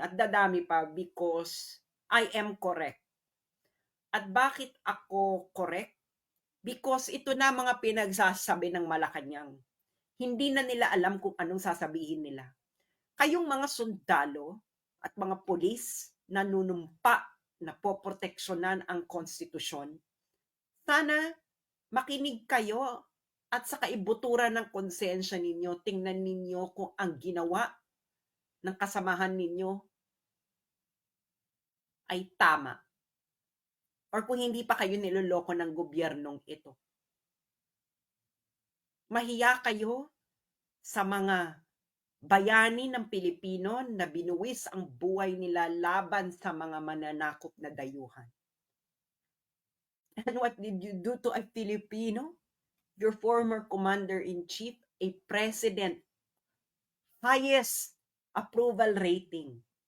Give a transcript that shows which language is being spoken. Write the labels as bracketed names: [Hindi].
[Filipino] At dadami pa [English] because I am correct. [Filipino] At bakit ako correct? Because ito na mga pinagsasabi ng Malacanang. Hindi na nila alam kung anong sasabihin nila. Kayong mga sundalo at mga pulis na nunumpa na poproteksyonan ang konstitusyon, sana makinig kayo at sa kaibuturan ng konsensya ninyo, tingnan ninyo kung ang ginawa ng kasamahan ninyo ay tama. Or kung hindi pa kayo niloloko ng gobyernong ito. Mahiya kayo sa mga bayani ng Pilipino na binuwis ang buhay nila laban sa mga mananakop na dayuhan. [English] And what did you do to a Filipino? Your former commander-in-chief, a president, highest approval rating.